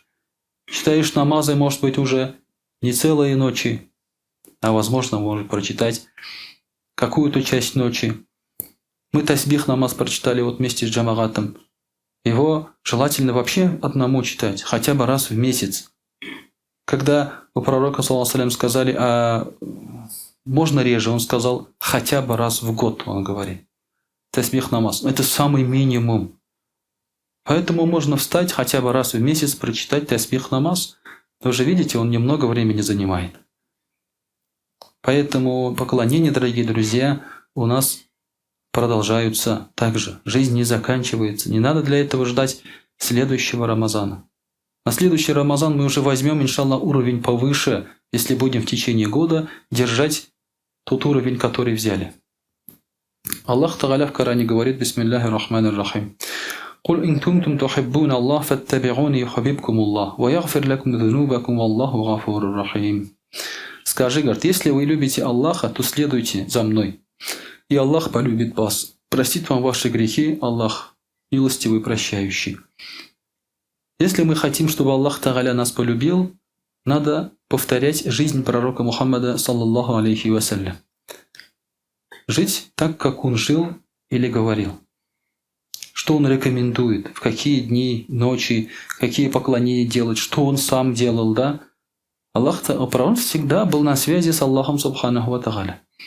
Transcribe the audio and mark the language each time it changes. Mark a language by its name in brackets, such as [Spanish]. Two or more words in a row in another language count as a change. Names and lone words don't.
[Russian] Читаешь намазы, может быть, уже не целые ночи, а возможно, можешь прочитать какую-то часть ночи. Мы тасбих намаз прочитали вот вместе с джамагатом. Его желательно вообще одному читать, хотя бы раз в месяц. Когда у пророка, [Arabic] صلى الله عليه وسلم, [Russian] сказали, а можно реже, он сказал, хотя бы раз в год, он говорит. Тасбих намаз. Это самый минимум. Поэтому можно встать хотя бы раз в месяц, прочитать тасбих намаз. Вы же видите, он немного времени занимает. Поэтому поклонения, дорогие друзья, у нас продолжаются также. Жизнь не заканчивается. Не надо для этого ждать следующего Рамазана. На следующий Рамазан мы уже возьмем, иншаллах, уровень повыше, если будем в течение года держать тот уровень, который взяли. Аллах Тааля в Коране говорит: [Arabic] بسم الله الرحمن الرحيم. قل إن كنتم تحبون الله فاتبعوني يحببكم الله ويغفر لكم ذنوبكم والله غفور رحيم. [Russian] Скажи, говорит, если вы любите Аллаха, то следуйте за мной, и Аллах полюбит вас, простит вам ваши грехи, Аллах милостивый, прощающий. Если мы хотим, чтобы Аллах Тааля нас полюбил, надо повторять жизнь пророка Мухаммада, [Arabic] صلى الله عليه وسلم. [Russian] Жить так, как он жил или говорил. Что он рекомендует, в какие дни, ночи, какие поклонения делать, что он сам делал, да? Аллах Тааля всегда был на связи с Аллахом [Arabic] سبحانه وتعالى.